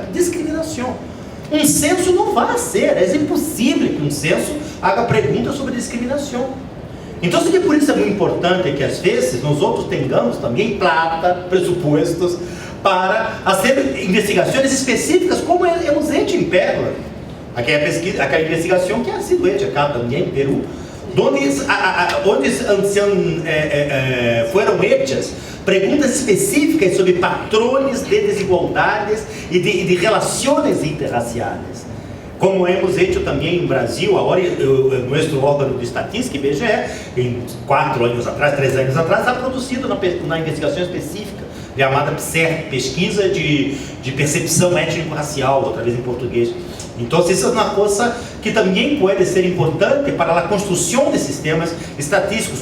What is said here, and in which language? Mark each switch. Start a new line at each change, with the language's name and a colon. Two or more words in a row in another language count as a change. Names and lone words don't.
Portuguese: Discriminação. Um censo não vai ser, é impossível que um censo haja perguntas sobre discriminação. Então, por isso é muito importante que às vezes nós outros tenhamos também pressupostos para fazer investigações específicas,
Spanish: como hemos hecho em Pérola.
Portuguese: Aquela investigação que
Spanish: ha sido hecha
Portuguese: acá também em Peru, onde foram hechas perguntas específicas sobre patrões de desigualdades e de relações interraciais.
Spanish: Como hemos hecho
Portuguese: também em Brasil, agora nosso órgão de estatística, IBGE, em 4 anos atrás, 3 anos atrás, ha produzido uma investigação específica, chamada PSER, Pesquisa de Percepção Étnico-Racial, outra vez em português. Então, isso é uma coisa que também pode ser importante para a construção de sistemas estatísticos.